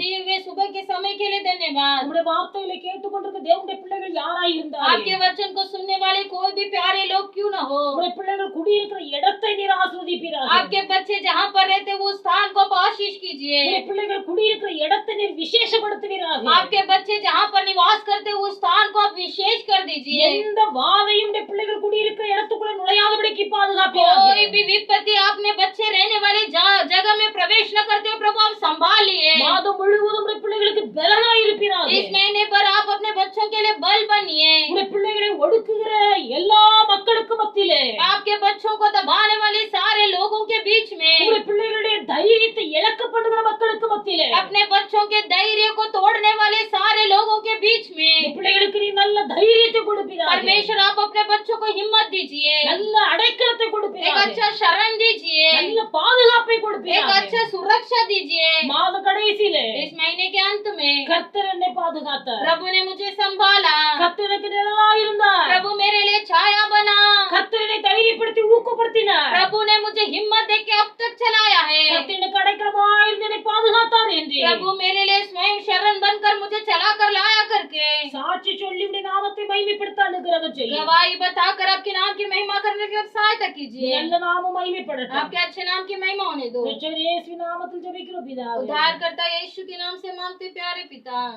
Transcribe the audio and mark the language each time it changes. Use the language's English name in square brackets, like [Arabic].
[Hindi] दिए हुए सुबह के समय के लिए धन्यवाद। [Tamil] உம்முடைய வார்த்தைகளை கேட்டுக்கொண்டிருக்க தேவனுடைய பிள்ளைகள் யாராய் இருந்தாலும் [Hindi] आपके वचन को सुनने वाले कोई भी प्यारे लोग क्यों न हो, [Tamil] உம்முடைய பிள்ளைகள் குடியிருக்கிற இடத்தை நீர் ஆசீர்வதிப்பீராக. [Hindi] आपके बच्चे जहाँ पर रहते वो स्थान को आप आशीष कीजिए। [Tamil] உம்முடைய பிள்ளைகள் குடியிருக்கிற இடத்தை நீர் விசேஷப்படுத்துவீராக. [Hindi] आपके बच्चे जहाँ पर निवास करते उस स्थान को आप विशेष कर दीजिए। [Tamil] எந்த வாதையும் உம்முடைய பிள்ளைகள் குடியிருக்கிற இடத்துக்குள்ள நுழையாதபடிக்கு பாதுகாப்பீராக. [Hindi] कोई भी विपत्ति आपने बच्चे रहने वाले जगह में प्रवेश न करते हुए प्रभु आप संभालिए। [Tamil] மாதம் முழுவதும் உம்முடைய பிள்ளைகளுக்கு பலனாய் இருப்பீராக. [Hindi] इस महीने पर आप अपने बच्चों के लिए बल बनिए। [Tamil] உம்முடைய பிள்ளைகளை ஒடுக்குகிற எல்லா மக்களுக்கு மத்தியிலே, [Hindi] आपके बच्चों को दबाने वाले सारे लोगों के बीच में, [Tamil] உம்முடைய பிள்ளைகளுடைய தைரியத்தை இழக்கப்படுகிற மக்களுக்கு மத்தியிலே, [Hindi] अपने बच्चों के धैर्य को तोड़ने वाले सारे लोगों के बीच में [Tamil] உம்முடைய பிள்ளைகளுக்கு நீ நல்ல தைரியத்தை கொடுப்பீராக. [Hindi] परमेश्वर आप अपने बच्चों को हिम्मत दीजिए, [Tamil] நல்ல அடைக்கலத்தை [Hindi] एक [Tamil] கொடுப்பீராக. [Hindi] अच्छा शरण दीजिए, [Tamil] நல்ல பாதுகாப்பை [Hindi] एक [Tamil] கொடுப்பீராக. [Hindi] अच्छा सुरक्षा दीजिए। [Tamil] மாத கடைசியிலே [Hindi] इस महीने के अंत में [Tamil] கர்த்தர் என்னை பாதுகாத்தார். [Hindi] प्रभु ने मुझे संभाला, [Tamil] கர்த்தர் எனக்கு நிழலாய் இருந்தார். [Hindi] प्रभु मेरे लिए छाया बना, [Tamil] கர்த்தர் கர்த்தர் என்னை தைரியப்படுத்தி ஊக்கப்படுத்தினார். [Hindi] प्रभु ने मुझे हिम्मत दे के अब तक चलाया है। [Tamil] கர்த்தர் எனக்கு அடைக்கலமாய் இருந்து என்னை பாதுகாத்தார் என்று [Hindi] प्रभु मेरे लिए स्वयं शरण बनकर मुझे चला कर लाया करके [Tamil] சாட்சி சொல்லி உடைய நாமத்தை மகிமைப்படுத்த அனுகிரகம் செய்யும். [Hindi] गवाही बताकर आपके नाम की महिमा करने की सहायता कीजिए। [Tamil] நல்ல நாமம் மகிமைப்படட்டும். [Hindi] आपके अच्छे नाम की महिमा होने दो। [Tamil] ரட்சகர் இயேசுவின் நாமத்தில் ஜெபிக்கிறோம் பிதாவே. [Hindi] उद्धारकर्ता यीशु के नाम से मांगते प्यारे पिता,